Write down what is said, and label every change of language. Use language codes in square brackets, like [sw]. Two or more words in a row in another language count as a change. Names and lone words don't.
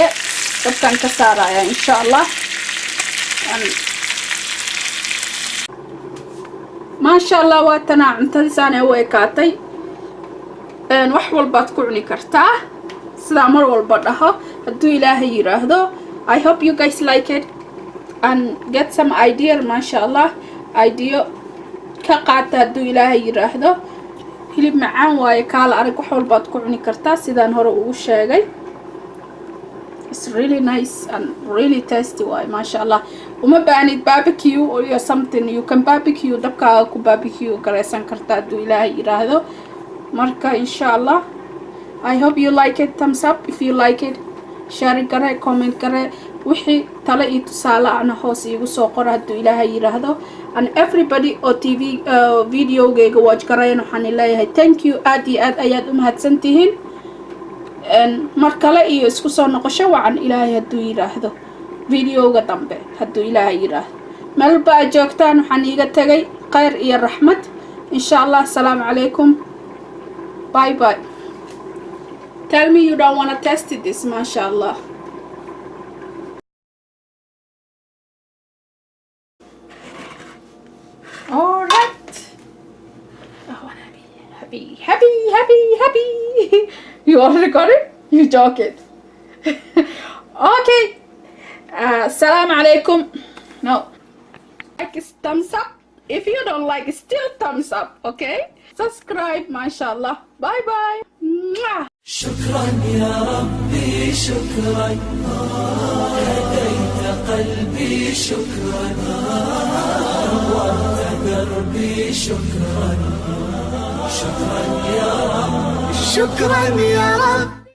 [so] dabkaan ka saaraya [ar] insha allah. maasha allah [so] waa tana cuntadiisaan u ekaatay. wax walbaad ku cuni kartaa sidaa mar walba dhaho hadduu ilaahay yiraahdo. [en] I hope you guys like it and get some idea. [ar] maasha allah [so] idea ka qaata hadduu ilaahay yiraahdo. hilib macaan waaye, kaala arag. wax walbaad ku cuni kartaa sidaan hore ugu sheegay. [en] it's really nice and really tasty waaye [ar] maasha allah. [so] uma baahnid [en] barbecue or something. you can barbecue, [so] dabkaaga ku barbecue garaysan kartaa hadduu ilaahay yiraahdo. [en] marka [ar] insha allah [en] I hope you like it. thumbs up if you like it. share gare, comment gare. [so] wixii talo iyo tusaale ana hoos iigu soo qor hadduu ilaahay yiraahdo. [en] and everybody [so] oo tv videogayga watch garayna waxaan leeyahay [en] thank you. [so] aad iyo aad ayaad u mahadsantihiin. mar kale iyo isku soo noqosho wacan ilaahay hadduu yiraahdo videoga dambe hadduu ilaahay yiraahdo. meel baa joogtaan waxaan iiga tagay khayr iyo raxmad [ar] insha allah. assalaamu calaykum, [en] bye bye. tell me you don't want to test this. [ar] maasha allah. [en] all right. I want to be happy. You are recording? You joke it. Okay. [ar] Salam alaikum. [en] No. Like is thumbs up. If you don't like, still thumbs up. Okay. Subscribe. MashaAllah. Bye bye. Mwah. [ar] شكرا يا ربي شكرا هديت قلبي شكرا نورت دربي شكرا شكرا يا رب شكرا يا رب